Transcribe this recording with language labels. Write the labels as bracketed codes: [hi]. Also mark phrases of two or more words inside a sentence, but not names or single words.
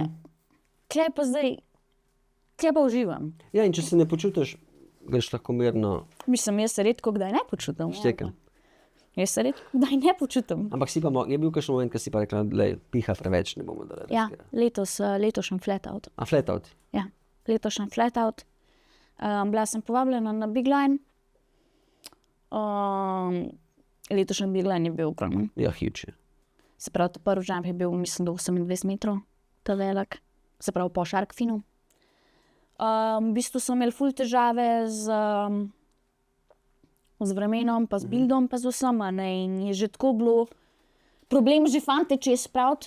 [sl] Kle pa uživam. Ja, in če se ne počutiš, greš lahko mirno. Mislim, jaz se redko kdaj ne počutim. Štekam. Jaz se redko kdaj ne počutim. Ampak si pa je bil kakšen moment, ko si pa rekla, lej, piha preveč, ne bomo dali. Ja, letošnji [en] flat out. A flat out? [sl] Ja, letošnji [en] flat out. [sl] Bila sem povabljena na Big Line. Letošnji Big Line je bil ogromen. Ja, huge. Se pravi, ta prvi jump je bil, mislim, da 28 metrov, ta velik, se pravi po [en] shark finu. [sl] V bistvu so imeli ful težave z vremenom, pa z buildom, pa z vsem, ne, in je že tako bilo problem že fante čez spraviti.